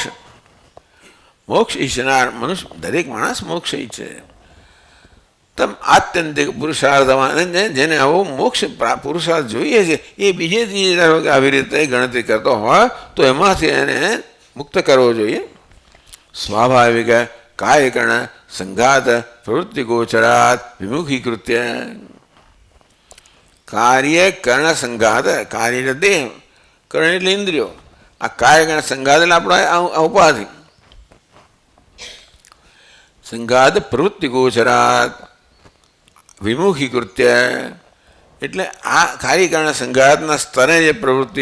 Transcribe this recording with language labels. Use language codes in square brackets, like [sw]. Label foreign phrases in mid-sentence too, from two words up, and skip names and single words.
[gu] મોક્ષ ઈચ્છનાર મનુષ્ય દરેક માણસ મોક્ષ ઈચ્છે. તમ આત્યંતિક પુરુષાર્થમાં જેને આવો મોક્ષ પુરુષાર્થ જોઈએ છે એ બીજે ત્રીજે આવી રીતે ગણતરી કરતો હોય તો એમાંથી એને મુક્ત કરવો જોઈએ. સ્વાભાવિક [sa] कार्यकरण संघात प्रवृत्ति गोचरात विमुखीकृत्य कार्यकरण संघात कार्य [gu] એટલે દેહ કરણ એટલે ઇન્દ્રિયો આ કાર્યકરણ સંઘાત એટલે આપણો ઉપાધિ સંઘાત [sa] प्रवृत्ति गोचरात विमुखीकृत्य [gu] એટલે આ કાર્યકરણ સંઘાતના સ્તરે જે પ્રવૃત્તિ